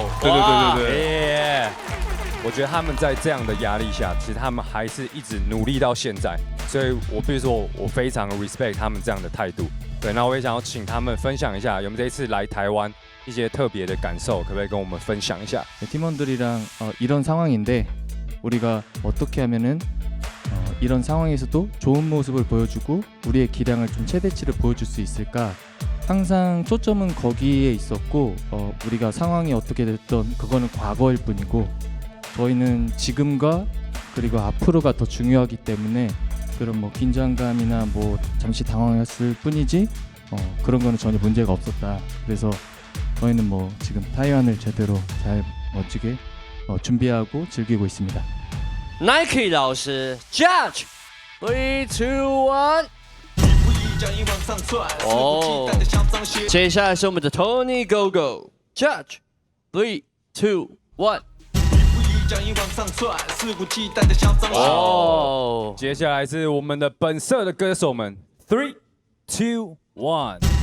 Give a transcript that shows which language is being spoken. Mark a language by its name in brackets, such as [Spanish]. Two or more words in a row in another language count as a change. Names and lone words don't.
[Chinese] 对。我觉得他们在这样的压力下，其实他们还是一直努力到现在，所以我必须说，我非常 respect 他们这样的态度。对，那我也想要请他们分享一下，有没有这一次来台湾一些特别的感受，可不可以跟我们分享一下？ [Korean] 팀원들이랑 이런 상황인데 우리가 어떻게 하면은 이런 상황에서도 좋은 모습을 보여주고 우리의 기량을 좀 최대치를 보여줄 수 있을까? 항상 초점은 거기에 있었고 우리가 상황이 어떻게 됐던 그거는 과거일 뿐이고 저희는 지금과 그리고 앞으로가 더 중요하기 때문에. 그런 뭐 긴장감이나 뭐 잠시 당황했을 뿐이지 그런 거는 전혀 문제가 없었다. 그래서 저희는 뭐 지금 타이완을 제대로 잘 멋지게 준비하고 즐기고 있습니다. [Chinese] Nike 老师 Judge 3, 2, 1。哦，接下来是我们的 Tony Gogo Judge 3, 2, 1。哦，接下来是我们的本色的歌手们 ，3, 2, 1。